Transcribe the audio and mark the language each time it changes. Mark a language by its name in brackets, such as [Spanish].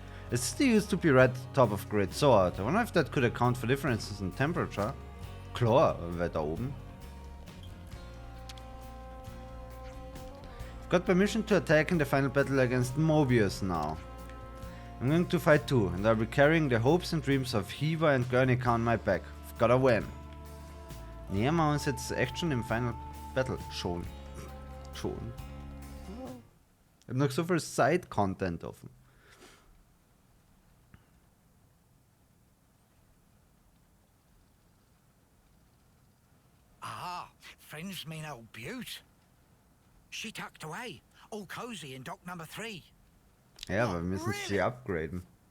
[English] The city used to be right at the top of Great Sword. I wonder if that could account for differences in temperature. [German] Klar, weiter oben. [English] I've got permission to attack in the final battle against Mobius now. I'm going to fight too, and I'll be carrying the hopes and dreams of Hiva and Guernica on my back. I've gotta win. [German] Nähern wir uns jetzt echt schon im Final Battle. Schon. Ich habe noch so viel Side-Content offen. [English] Ah, friend's mean old Butte. She tucked away, all cozy in dock number 3. [German] Ja, aber wir müssen sie upgraden.